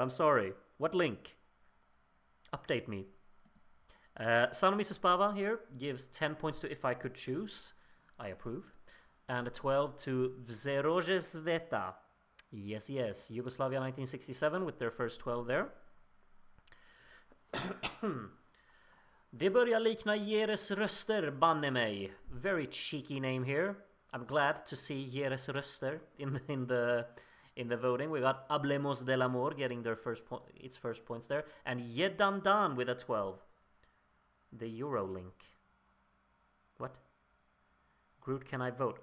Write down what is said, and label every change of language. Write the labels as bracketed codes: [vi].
[en] I'm sorry. What link? Update me. Son of Mrs. Pava here gives 10 points to If I Could Choose. I approve. And a 12 to rože sveta. Yes, yes. Yugoslavia 1967 with their first 12 there. [sv] Det börjar likna Jeres röster, banne mig. [en] Very cheeky name here. I'm glad to see Jeres röster in the voting. We got Hablemos del Amor getting their its first points there, and Yedandan with a 12. The Euro link. What? Groot, can I vote?